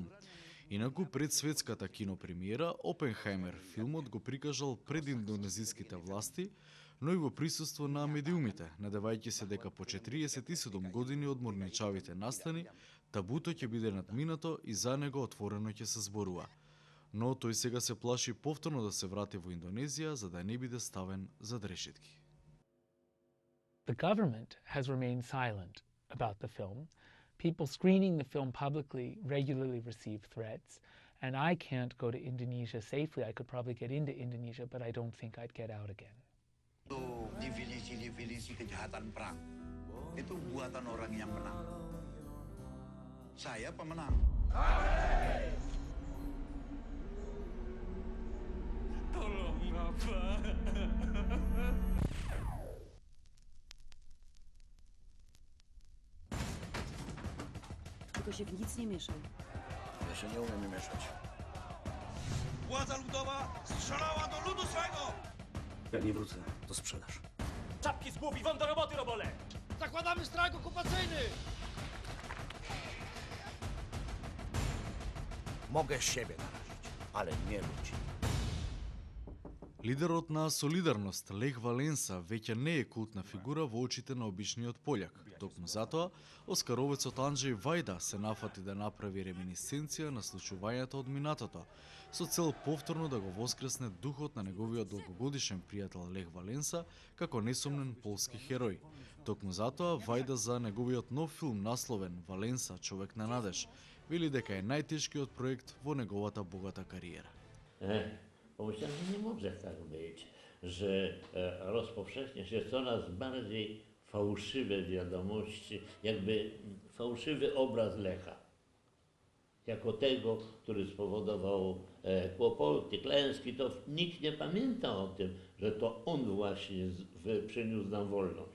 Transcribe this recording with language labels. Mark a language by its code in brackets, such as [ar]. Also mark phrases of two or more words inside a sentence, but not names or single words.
[mk] Инаку, пред светската кинопремиера, Опенхаймер филмот го прикажал пред индонезиските власти, но и во присуство на медиумите, надевајќи се дека по 47 години од морничавите настани, табуто ќе биде надминато и за него отворено ќе се зборува. Но тој сега се плаши повторно да се врати во Индонезија за да не биде ставен зад решетки. [en] The government has remained silent about the film. People screening the film publicly regularly receive threats, and I can't go to Indonesia safely. I could probably get into Indonesia, but I don't think I'd get out again. [id] Definisi kejahatan perang itu buatan orang yang menang. Saya pemenang. Tolong, Bapak. [pl] Tylko się w nic nie mieszaj. Ja się nie umiem mieszać. Władza ludowa strzelała do ludu swego! Jak nie wrócę, to sprzedaż. Czapki z głów i wam do roboty, robole! Zakładamy strajk okupacyjny! Mogę siebie narazić, ale nie ludzi. [mk] Лидерот на Солидарност, Лех Валенса, веќе не е култна фигура во очите на обичниот пољак. Токму затоа, оскаровецот Анџеј Вајда се нафати да направи реминисценција на случувањата од минатото, со цел повторно да го воскресне духот на неговиот долгогодишен пријател Лех Валенса како несомнен полски херој. Токму затоа, Вајда за неговиот нов филм насловен Валенса, човек на надеж, вели дека е најтешкиот проект во неговата богата кариера. [pl] Pomyślałem, że nie może tak być, że rozpowszechnia się coraz bardziej fałszywe wiadomości, jakby fałszywy obraz Lecha. Jako tego, który spowodował kłopoty, klęski, to nikt nie pamięta o tym, że to on właśnie przyniósł nam wolność.